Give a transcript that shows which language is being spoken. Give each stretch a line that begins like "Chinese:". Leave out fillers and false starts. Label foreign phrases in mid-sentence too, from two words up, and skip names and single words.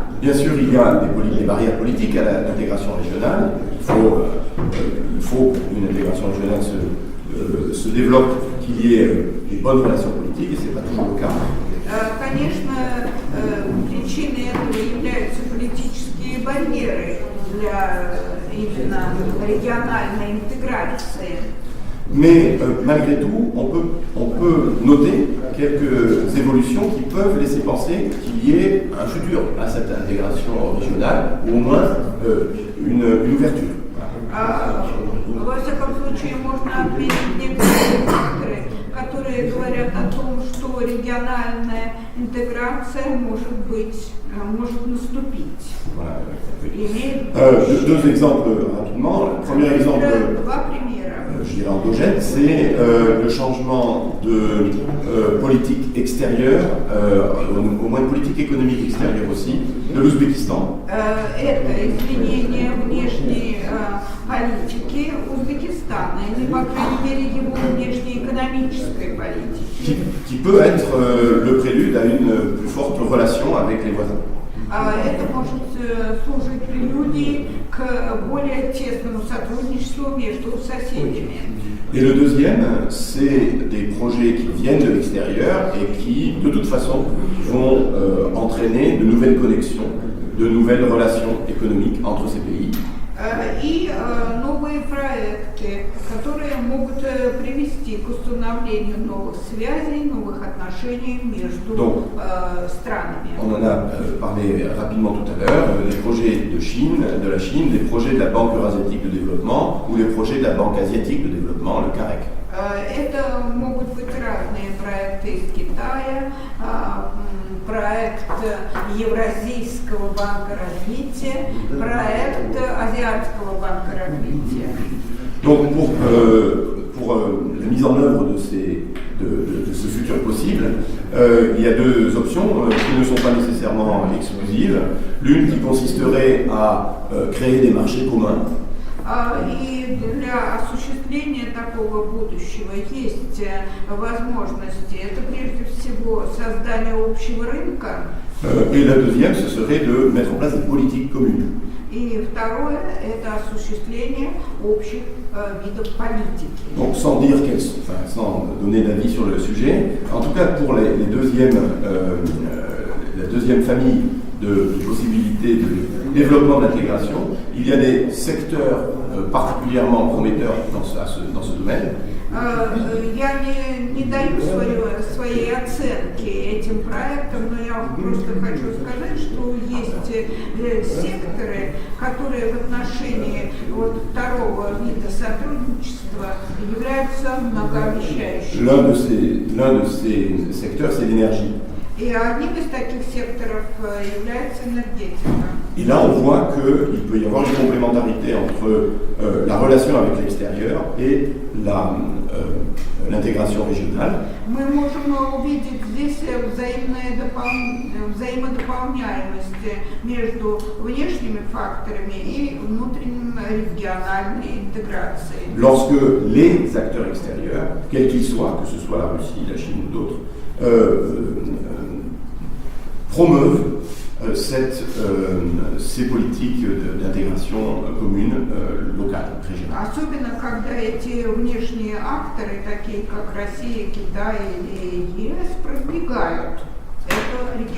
French: Bien sûr, il y a des barrières politiques à l'intégration régionale. Il faut qu'une intégration régionale se développe, qu'il y ait des bonnes relations politiques, et ce n'est pas toujours le cas.
Russian: Конечно, причиной этого являются политические барьеры для именно региональной интеграции.
French: Mais malgré tout, on peut noter quelques évolutions qui peuvent laisser penser qu'il y ait un futur à cette intégration régionale, ou au moins une ouverture.
Russian: Во всяком случае, можно отметить некоторые факторы, которые говорят о том, что региональная интеграция может наступить.
French: Voilà. Deux exemples rapidement. Le premier exemple, je dirais endogène, c'est le changement de politique extérieure, au moins de politique économique extérieure aussi, de l'Ouzbékistan.
Russian: Это изменение внешней политики Узбекистана, или, по крайней мере, его внешней экономической экономической политики.
French: Qui peut être le prélude à une plus forte relation avec les voisins.
Russian: Это может служить прелюдией к более тесному сотрудничеству между соседями.
French: Et le deuxième, c'est des projets qui viennent de l'extérieur et qui, de toute façon, vont entraîner de nouvelles connexions, de nouvelles relations économiques entre ces pays.
Russian: И новые проекты, которые могут привести к установлению новых связей, новых отношений между странами.
French: On en a parlé rapidement tout à l'heure, les projets de la Chine, les projets de la Banque eurasiatique de développement ou les projets de la Banque asiatique de développement, le CAREC.
Russian: Это могут быть разные проекты из Китая, проект Евразийского банка развития, проект Азиатского банка развития.
French: Donc pour la mise en œuvre de ce futur possible, il y a deux options qui ne sont pas nécessairement exclusives. L'une qui consisterait à créer des marchés communs.
Russian: И для осуществления такого будущего есть возможности. Это прежде всего создание общего рынка.
French: Et la deuxième, ce serait de mettre en place des politiques communes.
Russian: И второе – это осуществление общих видов политики.
French: Donc sans dire qu'elles sont, sans donner d'avis sur le sujet, en tout cas pour la deuxième famille de possibilités de développement de l'intégration, il y a des secteurs particulièrement prometteurs dans ce domaine.
Russian: Я не даю своей оценки этим проектам, но я просто хочу сказать, что есть секторы, которые в отношении второго вида сотрудничества являются многообещающими.
French: L'un de ces secteurs, c'est l'énergie.
Russian: Et одним из таких секторов является энергетика.
French: Et là, on voit qu'il peut y avoir une complémentarité entre la relation avec l'extérieur et l'intégration régionale.
Russian: Мы можем увидеть здесь взаимодополняемость между внешними факторами и внутренней региональной интеграцией.
French: Lorsque les acteurs extérieurs, quels qu'ils soient, que ce soit la Russie, la Chine ou d'autres, promeuvent ces politiques d'intégration commune locale, régionale.
Russian: Особенно когда эти внешние акторы, такие как Россия, Китай или ЕС, продвигают это